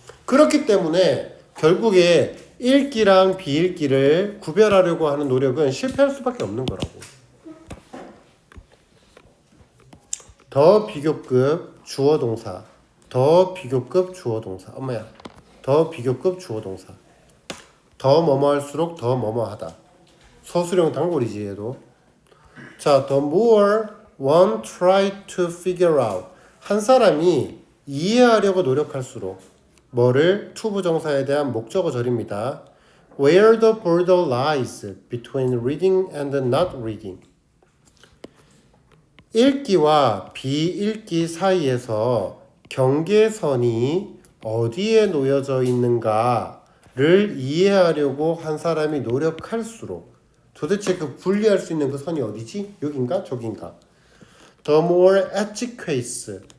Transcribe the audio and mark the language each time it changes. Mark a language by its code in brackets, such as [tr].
[ko] 그렇기 때문에 결국에 읽기랑 비읽기를 구별하려고 하는 노력은 실패할 수밖에 없는 거라고. 더 비교급 주어 동사. 더 비교급 주어 동사. 엄마야. 더 비교급 주어 동사. 더 뭐뭐 할수록 더 뭐뭐 하다. 서술형 단골이지 얘도. 자, [en] the more one try to figure out. [ko] 한 사람이 이해하려고 노력할수록 뭐를 to 부정사에 대한 목적어 절입니다. [en] Where the border lies between reading and not reading. [ko] 읽기와 비읽기 사이에서 경계선이 어디에 놓여져 있는가 를 이해하려고 한 사람이 노력할수록 도대체 그 분리할 수 있는 그 선이 어디지? 여긴가? 저긴가? [en] The more educates.